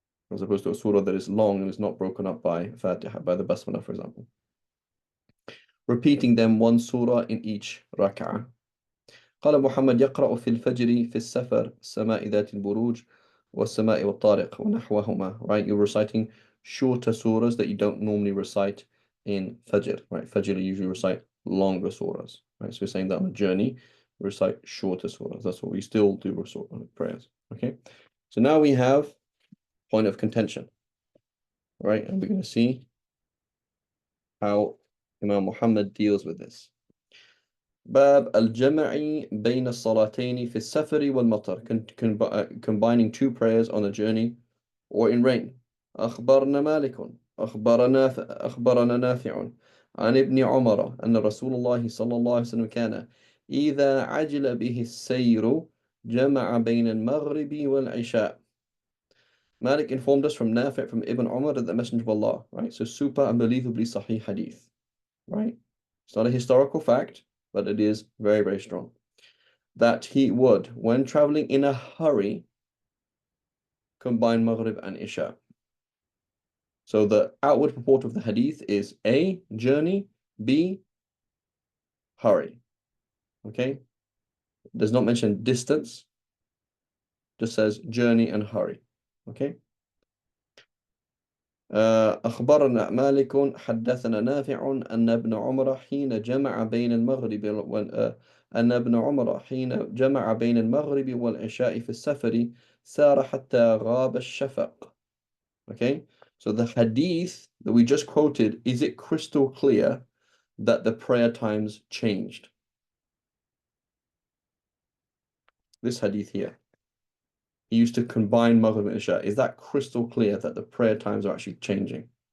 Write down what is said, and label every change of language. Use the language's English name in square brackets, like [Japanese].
[English] As opposed to a surah that is long and is not broken up by Fatiha, by the Basmalah, for example. Repeating them one surah in each rak'ah. [Arabic] قال محمد يقرأ في الفجر في السفر السماء ذات البروج والسماء والطارق ونحوهما. [English] Right, you're reciting shorter surahs that you don't normally recite in Fajr. Right, Fajr you usually recite longer surahs. Right, so we're saying that on a journey, we recite shorter surahs. That's what we still do with prayers. Okay, so now we have point of contention. Right, and we're going to see how Imam Muhammad deals with this. [Arabic] باب الجمع بين الصلاتين في السفر والمطر, [English] combining two prayers on a journey or in rain. [Arabic] أخبرنا مالك أخبرنا نافع عن ابن عمر أن رسول الله صلى الله عليه وسلم كان إذا عجل به السير جمع بين المغرب والعشاء. [English] Malik informed us from Nafi' from Ibn Umar that the Messenger of Allah, right? So super unbelievably sahih hadith, right? It's not a historical fact, but it is very, very strong. That he would, when traveling in a hurry, combine Maghrib and Isha. So the outward purport of the hadith is A, journey, B, hurry. Okay? Does not mention distance, just says journey and hurry. Okay? [Arabic] أخبرنا مالك حدثنا نافع أن ابن عمر حين جمع بين المغرب أن ابن عمر حين جمع بين المغرب والعشاء في السفر سار حتى غاب الشفق. [English] Okay, so the hadith that we just quoted, is it crystal clear that the prayer times changed? This hadith here, he used to combine Maghrib and Isha. Is that crystal clear that the prayer times are actually changing?